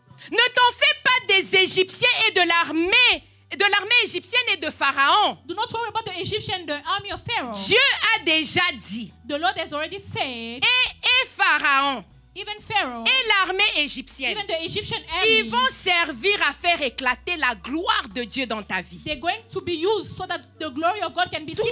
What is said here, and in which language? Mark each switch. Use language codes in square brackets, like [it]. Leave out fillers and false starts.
[fr] Ne t'en fais pas des Égyptiens et de l'armée égyptienne et de Pharaon. [en] Do not worry about the Egyptian, the army of Pharaoh. [fr] Dieu a déjà dit, [en] The Lord has already said, [fr] et Pharaon [en] even Pharaoh, [fr] et l'armée égyptienne, [en] even the Egyptian [fr] ils [en] army, [fr] vont servir à faire éclater la gloire de Dieu dans ta vie. [en] they're going to be used so that the glory of God can be seen in